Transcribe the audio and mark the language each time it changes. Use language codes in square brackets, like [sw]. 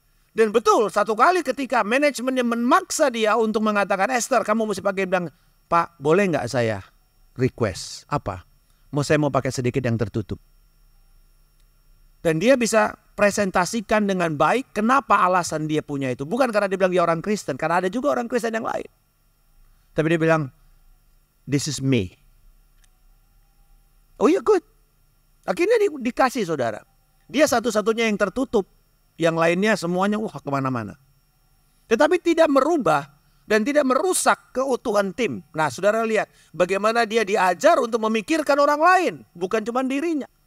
[id] Dan betul, satu kali ketika manajemennya memaksa dia untuk mengatakan, Esther, kamu mesti pakai, bilang, Pak, boleh nggak saya request? Apa? Saya mau pakai sedikit yang tertutup. Dan dia bisa presentasikan dengan baik kenapa alasan dia punya itu. Bukan karena dia bilang dia orang Kristen, karena ada juga orang Kristen yang lain. Tapi dia bilang, [en] this is me. [id] Oh iya, good. Akhirnya dikasih saudara. Dia satu-satunya yang tertutup. Yang lainnya semuanya kemana-mana. Tetapi tidak merubah dan tidak merusak keutuhan tim. Nah saudara lihat bagaimana dia diajar untuk memikirkan orang lain. Bukan cuma dirinya.